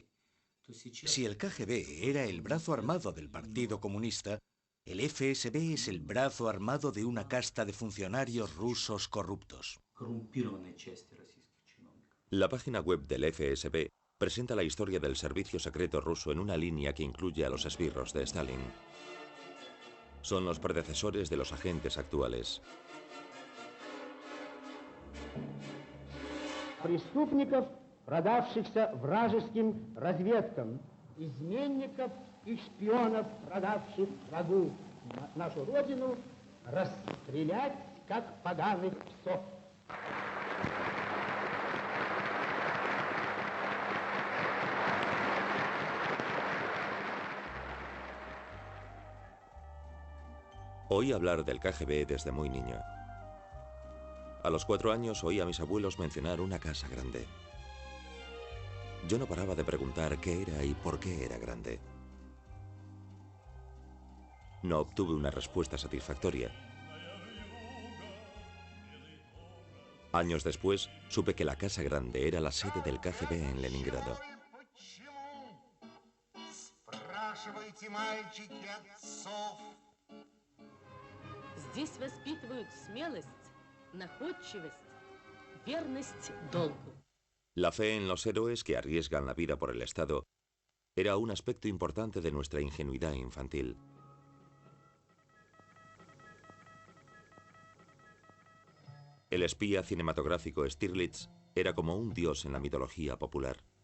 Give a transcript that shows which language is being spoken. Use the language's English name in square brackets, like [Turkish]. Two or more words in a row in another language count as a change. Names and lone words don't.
[Spanish] Si el KGB era el brazo armado del Partido Comunista, el FSB es el brazo armado de una casta de funcionarios rusos corruptos. La página web del FSB presenta la historia del servicio secreto ruso en una línea que incluye a los esbirros de Stalin. Son los predecesores de los agentes actuales. [Russian] Преступников, продавшихся вражеским разведкам, изменников и шпионов, продавших врагу нашу родину, расстрелять как поганых псов. [Spanish] Oí hablar del KGB desde muy niño. A los 4 años oí a mis abuelos mencionar una casa grande. Yo no paraba de preguntar qué era y por qué era grande. No obtuve una respuesta satisfactoria. Años después, supe que la Casa Grande era la sede del KGB en Leningrado. [Russian] Здесь воспитывают смелость, находчивость, верность долгу. [Spanish] La fe en los héroes que arriesgan la vida por el Estado era un aspecto importante de nuestra ingenuidad infantil. El espía cinematográfico Stirlitz era como un dios en la mitología popular.